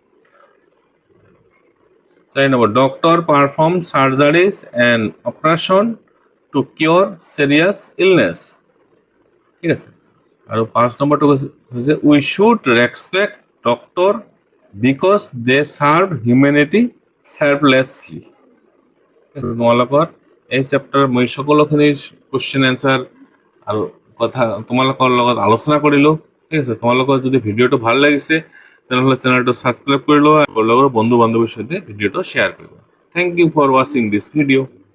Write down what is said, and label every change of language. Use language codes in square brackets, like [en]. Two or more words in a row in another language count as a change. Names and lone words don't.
[en] doctor perform surgeries and operation to cure serious illness [as] ঠিক আছে আৰু 5 নম্বৰটো হৈছে [en] we should respect doctor because they serve humanity selflessly [as] তোমালোকৰ এই চেপ্টাৰ মই সকলোখিনি [en] question answer [as] আৰু কথা তোমালোকৰ লগত আলোচনা কৰিলো ঠিক আছে তোমালোকৰ যদি ভিডিঅটো ভাল লাগিছে তেনেহ'লে [en] channelটো subscribe [as] কৰি লোৱা আৰু লগৰ বন্ধু বান্ধৱীৰ সৈতে ভিডিঅটো শ্বেয়াৰ কৰিবা [en] thank you for watching this video